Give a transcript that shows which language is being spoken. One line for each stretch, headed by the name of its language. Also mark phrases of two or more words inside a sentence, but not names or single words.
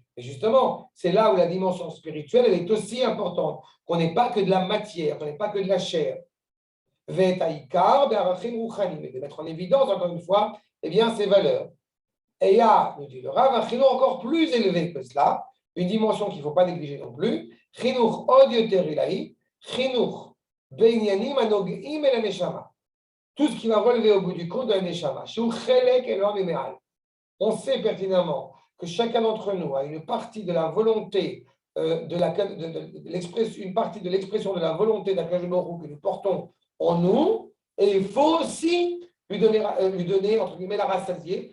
French: Et justement, c'est là où la dimension spirituelle, elle est aussi importante, qu'on n'est pas que de la matière, qu'on n'est pas que de la chair.
Hebrew: והעיקר, בערכים רוחניים,
French: et de mettre en évidence, encore une fois, eh bien, ces valeurs. Et il y a, nous dit le Rav, un chinour encore plus élevé que cela, une dimension qu'il ne faut pas négliger non plus,
Hebrew: חינוך עוד יותר עילאי, חינוך בענינים הנוגעים אל נשמה.
French: Tout ce qui va relever au bout du compte de la neshama. On sait pertinemment que chacun d'entre nous a une partie de la volonté, une partie de l'expression de la volonté d'
Hebrew: הקדוש ברוך הוא
French: que nous portons en nous, et il faut aussi lui donner entre guillemets, la rassasier.